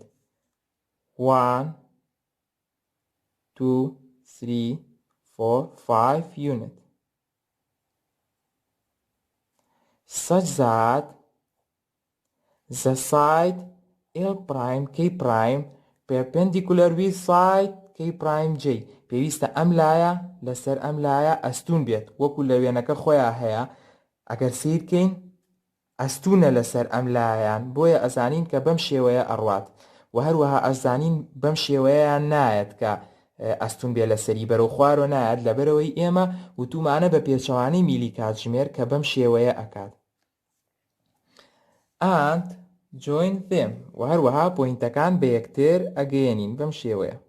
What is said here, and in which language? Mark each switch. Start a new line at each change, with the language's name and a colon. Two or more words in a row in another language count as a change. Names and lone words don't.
English: 1 2 3 4 5 unit. Such that the side L prime K prime perpendicular with side K prime J.
Central Kurdish: پێویستە ئەم لایە لەسەر ئەم لایە ئەستون بێت وەکو لە وێنەکە خۆیان هەیە. ئەگەر سیر بکەین ئەستونە لەسەر ئەم لایەن بۆیە ئەزانین کە بەم شێوەیە ئەڕوات و هەروەها ئەزانین بەم شێوەیەیان نایەت کە ئەستون بێ لەسەری بەرەو خوارۆ نایەت لەبەرەوەی ئێمە وتومانە بە پێچەوانەی میلی کاتژمێر کە بەم شێوەیە ئەکات.
English: And join them.
Central Kurdish: و هەروەها پۆینتەکان بە یەکتر ئەگەیەنین بەم شێوەیە.